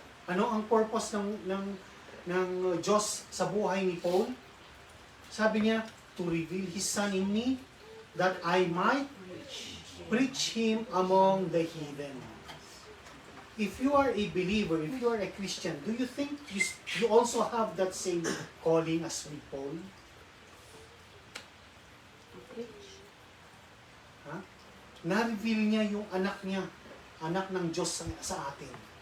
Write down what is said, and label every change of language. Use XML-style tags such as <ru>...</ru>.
<tl>Ano ang purpose ng Diyos sa buhay ni Paul? Sabi niya,</tl> <en>to reveal His Son in me, that I might preach Him among the heathen. If you are a believer, if you are a Christian, do you think you also have that same calling as with Paul?</en> <tl>Ha? Na-reveal niya yung anak niya, anak ng Diyos sa atin.</tl>